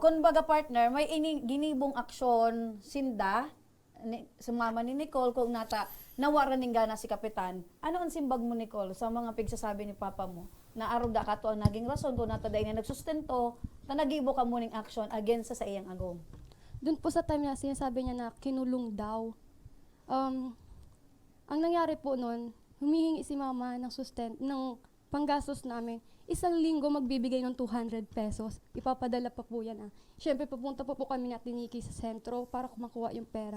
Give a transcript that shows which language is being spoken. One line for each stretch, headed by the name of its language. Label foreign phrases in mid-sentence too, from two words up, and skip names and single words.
Bikol: kung baga partner, may ginibong aksyon sinda, sumama ni Nicole kung nawaran ng gana si Kapitan. Ano ang simbag mo, Nicole, sa mga pigsasabi ni Papa mo? Na aruga ka to ang naging rason kung nataday na nagsustento, na nagibo ka mo ng aksyon against sa iyang agong.
Filipino: Doon po sa time na sinasabi niya na kinulong daw. Ang nangyari po noon, humihingi si mama ng panggastos namin. Isang linggo magbibigay ng 200 pesos. Ipapadala pa po yan. Siyempre, pupunta po kami na Tiniki sa sentro para kumakuha yung pera.